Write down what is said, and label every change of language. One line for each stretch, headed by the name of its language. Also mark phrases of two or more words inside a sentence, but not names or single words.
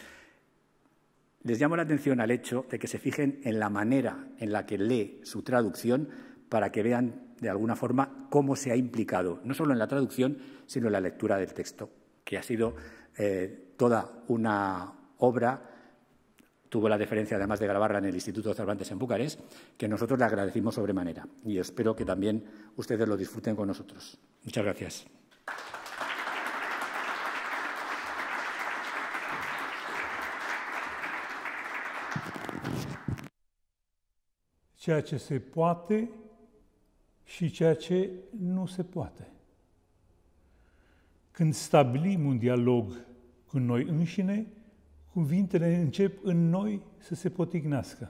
Spanish: Les llamo la atención al hecho de que se fijen en la manera en la que lee su traducción para que vean de alguna forma cómo se ha implicado, no solo en la traducción, sino en la lectura del texto, que ha sido toda una obra. Tuvo la deferencia, además de grabarla en el Instituto Cervantes en Bucarest, que nosotros le agradecimos sobremanera. Y espero que también ustedes lo disfruten con nosotros. Muchas gracias.
Romanian: Ceea ce se poate și ceea ce nu se poate. Când stabilim un dialog cu noi înșine, cuvintele încep în noi să se potignească.